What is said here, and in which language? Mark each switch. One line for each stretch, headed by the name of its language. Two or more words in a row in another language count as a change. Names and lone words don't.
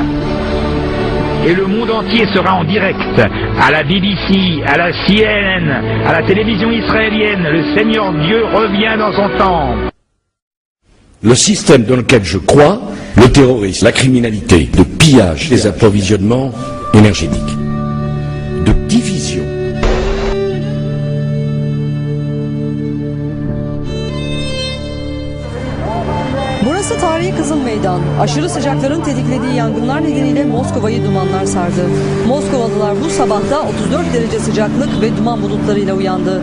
French: Et le monde entier sera en direct, à la BBC, à la CNN, à la télévision israélienne. Le Seigneur Dieu revient dans son temple. Le système dans lequel je crois, le terrorisme, la criminalité, de pillage des approvisionnements énergétiques, de division.
Turkish: Burası tarihi Kızıl Meydan. Aşırı sıcakların tetiklediği yangınlar nedeniyle Moskova'yı dumanlar sardı. Moskovalılar bu sabahta 34 derece sıcaklık ve duman bulutlarıyla uyandı.